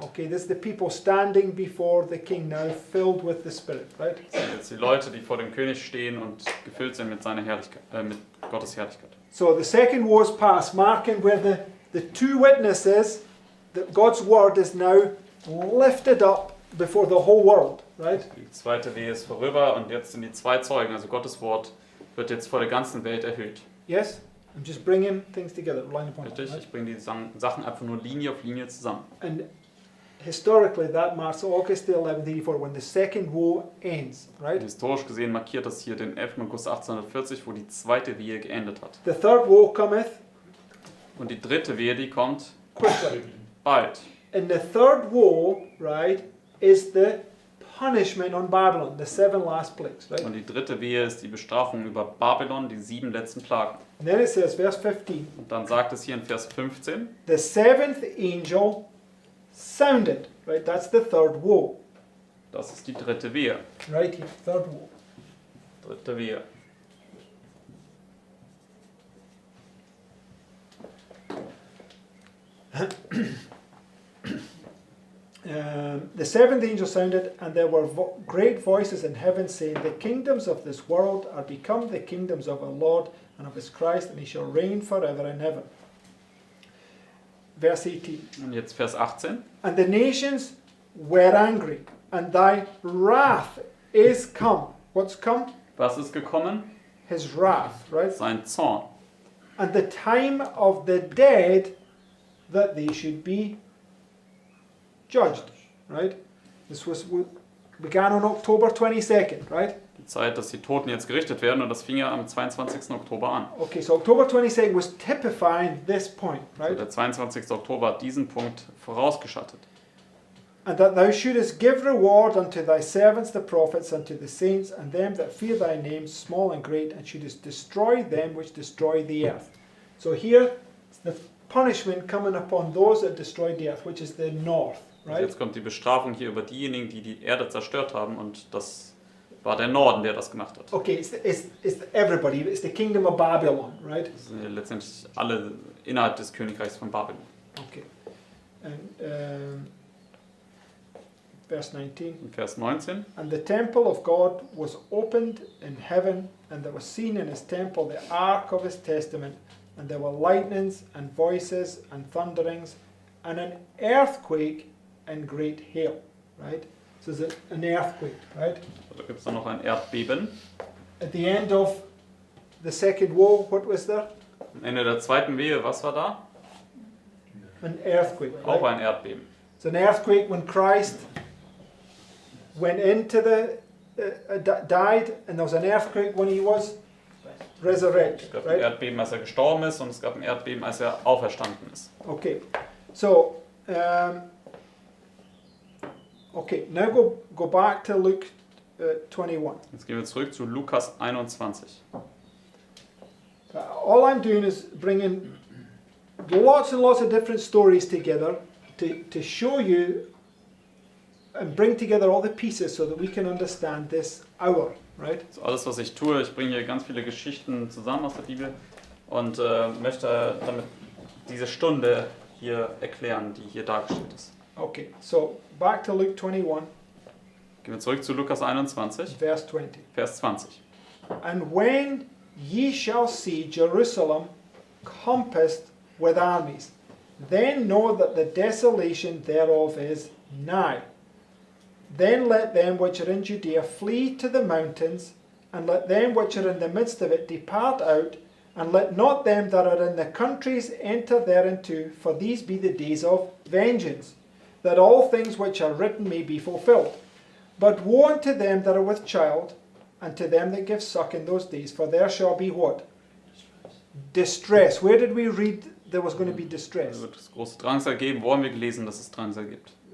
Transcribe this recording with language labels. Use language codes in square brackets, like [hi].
[en] Okay, this is the people standing before the king now, filled with the Spirit, right? [de] Das sind jetzt die Leute, die vor dem König stehen und gefüllt sind mit seiner Herrlichkeit, mit Gottes Herrlichkeit. [en] So the second woe is past, marking where the two witnesses, that God's word is now lifted up before the whole world, right? [de] Die zweite Wehe ist vorüber und jetzt sind die zwei Zeugen, also Gottes Wort, wird jetzt vor der ganzen Welt erhöht. [en] Yes? I'm just bringing things together, line upon line. [de] Richtig? [en] Right? [de] Ich bringe die Sachen einfach nur Linie auf Linie zusammen. [en] And historically, that marks August the 11th, 84, when the second woe ends, right? [de] Historisch gesehen markiert das hier den 11. August 1840, wo die zweite Wehe geendet hat. [en] The third woe cometh [de] Und die dritte Wehe, die kommt [en] quickly. [de] bald. [en] And the third woe, right, is the punishment on Babylon, the 7 last plagues, right? [de] Und die dritte Wehe ist die Bestrafung über Babylon, die 7 letzten Plagen. [en] And then it says, verse 15, [de] Und dann sagt es hier in Vers 15, [en] the seventh angel sounded, right? That's the third woe, [de] das ist die dritte Wehe. [en] right here, third woe. [de] Dritte Wehe. [en] The seventh angel sounded, and there were great voices in heaven saying, the kingdoms of this world are become the kingdoms of our Lord and of his Christ, and he shall reign forever and ever. Verse 18. [de] Und jetzt Vers 18. [en] And the nations were angry, and thy wrath is come. What's come? [de] Was ist gekommen? [en] His wrath, right? [de] Sein Zorn. [en] And the time of the dead that they should be judged, right? This began on October 22nd, right? [de] Die Zeit, dass die Toten jetzt gerichtet werden, und das fing ja am 22. Oktober an. [en] Okay, so October 22nd was typifying this point, [de] Also [en] right? [de] der 22. Oktober hat diesen Punkt vorausgeschattet. [en] And that thou shouldest give reward unto thy servants the prophets, unto the saints, and them that fear thy name, small and great, and shouldest destroy them which destroy the earth. So here, the punishment coming upon those that destroyed the earth, which is the north, [de] Also [en] right? [de] jetzt kommt die Bestrafung hier über diejenigen, die die Erde zerstört haben, und das war der Norden, der das gemacht hat. [en] Okay, it's everybody, it's the kingdom of Babylon, right? [de] Das sind ja letztendlich alle innerhalb des Königreichs von Babylon. [en] Okay. And verse 19. [de] In Vers 19. [en] And the temple of God was opened in heaven, and there was seen in his temple the ark of his testament, and there were lightnings and voices and thunderings, and an earthquake and great hail, right? So there's an earthquake, right? [de] Da gibt es dann noch ein Erdbeben. [en] At the end of the second woe, what was there? [de] Am Ende der zweiten Wehe, was war da? [en] An earthquake, [de] Auch [en] right? [de] ein Erdbeben. [en] It's an earthquake when Christ went into died, and there was an earthquake when he was resurrected, [de] Es gab ein [en] right? [de] Erdbeben, als er gestorben ist, und es gab ein Erdbeben, als er auferstanden ist. [en] Okay, so now go back to Luke 21. [de] Jetzt gehen wir zurück zu Lukas 21. [en] All I'm doing is bringing lots and lots of different stories together to show you and bring together all the pieces so that we can understand this hour, right? [de] So alles, was ich tue, ich bringe hier ganz viele Geschichten zusammen aus der Bibel und möchte damit diese Stunde hier erklären, die hier dargestellt ist. [en] Okay, so back to Luke 21, [de] Gehen wir zurück zu Lukas 21, [en] verse 20. [de] Vers 20. [en] And when ye shall see Jerusalem compassed with armies, then know that the desolation thereof is nigh. Then let them which are in Judea flee to the mountains, and let them which are in the midst of it depart out, and let not them that are in the countries enter thereinto, for these be the days of vengeance, that all things which are written may be fulfilled. But woe unto them that are with child, and to them that give suck in those days, for there shall be what? Distress. Where did we read there was going to be distress? [de] Es wird es große Drangsal geben. Wo haben wir gelesen, dass es Drangsal gibt?